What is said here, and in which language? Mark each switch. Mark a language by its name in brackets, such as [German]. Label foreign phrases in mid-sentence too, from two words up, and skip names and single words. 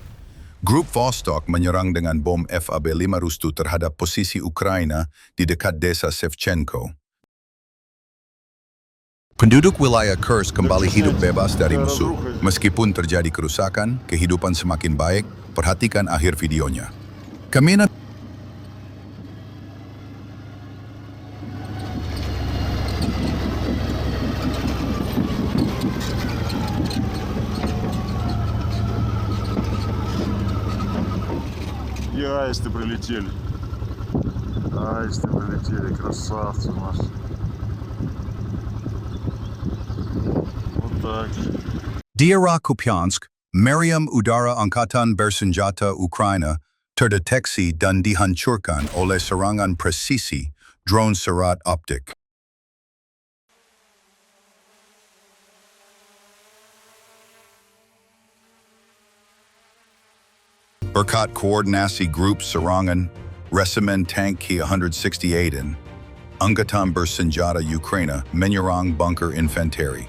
[Indonesian] Grup Vostok menyerang dengan bom FAB-5 Rustu terhadap posisi Ukraina di dekat desa Shevchenko. Penduduk wilayah Kursk kembali hidup bebas dari musuh. Meskipun terjadi kerusakan, kehidupan semakin baik. Perhatikan akhir videonya. Kemina [Russian] И аисты прилетели. Аисты прилетели, красавцы наши. Вот так. [Indonesian] Daerah Kupiansk, Meriam Udara Angkatan Bersenjata Ukraina terdeteksi dan dihancurkan oleh serangan presisi drone serat optik. Berkat koordinasi grup serangan, Resimen Tank Ki-168 Angkatan Bersenjata Ukraina menyerang bunker infanteri.